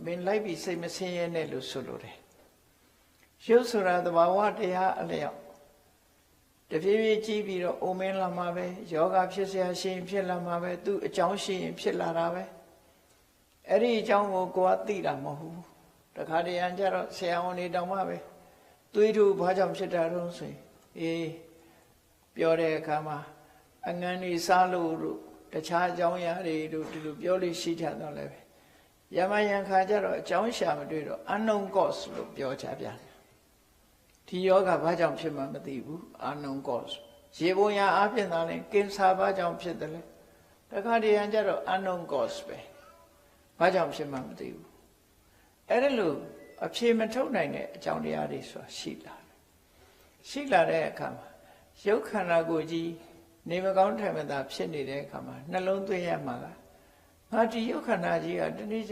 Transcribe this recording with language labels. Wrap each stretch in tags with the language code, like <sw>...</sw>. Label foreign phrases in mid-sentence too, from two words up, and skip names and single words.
<my>င်းလိုက်ပြီးစိတ်မဆင်းရဲနဲ့လို့ဆိုလိုတယ်ရုပ်ဆိုတာသဘာဝတရားအလျောက်တဖြည်းဖြည်းကြည့်ပြီးတော့အိုမင်းလာမှာပဲယောဂဖြစ်เสียရှိရင်ဖြစ်လာမှာပဲသူအကြောင်းရှိရင်ဖြစ်လာတာပဲအဲ့ဒီအကြောင်းကိုကိုယ်ကသိတာမဟုတ်ဘူးတခါတည်းရန်ကြတော့ဆရာဝန်တွေတောင်မှပဲသွေးတို့ဘာကြောင့်ဖြစ်တာတော့ဆိုရင်ပြောတဲ့အခါမှာအငန်းကြီးစားလို့တို့တ ခြားအကြောင်းအရာတွေတို့ဒီလိုပြောလို့ရှိကြတော့လည်းပဲယမယံခါကြတော့အကြောင်းရှာမတွေ့တော့</my> <en>unknown cause</en> <my>လို့ပြောကြပြန်ဒီယောဂဘာကြောင့်ဖြစ်မှမသိဘူး</my> <en>unknown cause</en> <my>ရေပုံရအဖြစ်သာလဲကင်ဆာဘာကြောင့်ဖြစ်တယ်လဲတခါတည်းရန်ကြတော့</my> <en>unknown cause</en> <my>ပဲဘာကြောင့် ဖြစ်မှမသိဘူးအဲ့ဒါလို့အဖြေမထုတ်နိုင်တဲ့အကြောင်းတရားတွေဆိုတာရှိလာတဲ့အခါမှာရုပ်ခန္ဓာကိုယ်ကြီးနေမကောင်းထိုင်မသာဖြစ်နေတဲ့အခါမှာနှလုံးသွင်းရမှာကငါဒီရုပ်ခန္ဓာကြီးကတနည်းချ</my>